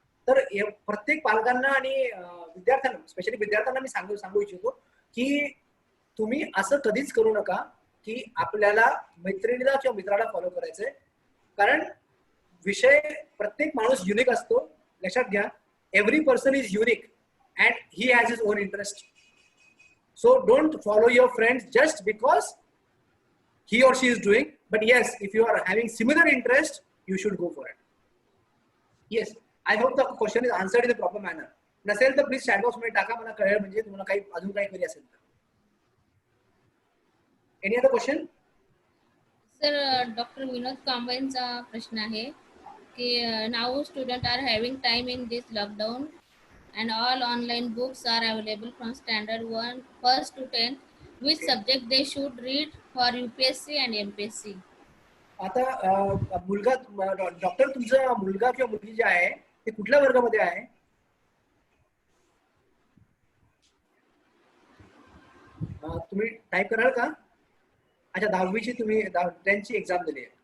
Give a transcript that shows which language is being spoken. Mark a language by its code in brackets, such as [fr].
[mr] तर प्रत्येक पालकांना आणि विद्यार्थ्यांना, स्पेशली विद्यार्थ्यांना मी सांगू इच्छितो की तुम्ही असं कधीच करू नका की आपल्याला मैत्रिणीला किंवा मित्राला फॉलो करायचंय. कारण विषय, प्रत्येक माणूस युनिक असतो. लक्षात घ्या, [en] Every person is unique and he has his own interest. So don't follow your friends just because he or she is doing. But yes, if you are having similar interest, you should go for it. Yes, I hope the question is answered in a proper manner. [mr] नसेल तर please chat box मध्ये टाका, मला कळेल म्हणजे तुम्हाला काही अजून काही क्वेरी असेल तर. [en] Any other question? [mr] Sir, doctor विनोद कांबळेंचा प्रश्न आहे की [en] Now student are having time in this lockdown and all online books are available from standard 1 first to 10th. Which subject they should read for UPSC and MPSC? [mr] आता मुलगा, doctor, तुमचा मुलगा किंवा मुलगी जे आहे ते कुठल्या वर्गामध्ये आहे? तुम्ही टाईप कराल का? अच्छा, 10वीची तुम्ही 10th एक्झाम दिली आहे.